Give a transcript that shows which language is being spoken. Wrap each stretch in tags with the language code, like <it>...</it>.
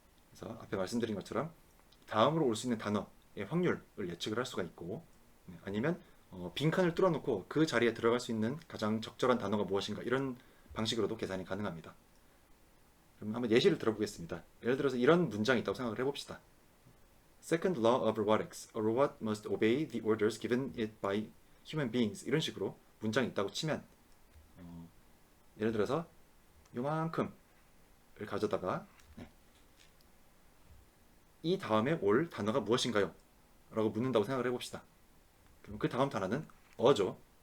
<ko>그래서 앞에 말씀드린 것처럼 다음으로 올 수 있는 단어의 확률을 예측을 할 수가 있고, 아니면 빈칸을 뚫어놓고 그 자리에 들어갈 수 있는 가장 적절한 단어가 무엇인가, 이런 방식으로도 계산이 가능합니다. 그럼 한번 예시를 들어보겠습니다. 예를 들어서 이런 문장이 있다고 생각을 해봅시다.</ko> <en>Second law of robotics. A robot must obey the orders given it by human beings.</en> <ko>이런 식으로 문장이 있다고 치면 예를 들어서 요만큼을 가져다가 이 다음에 올 단어가 무엇인가요? 라고 묻는다고 생각을 해봅시다. 그럼 그 다음 단어는 어죠.</ko>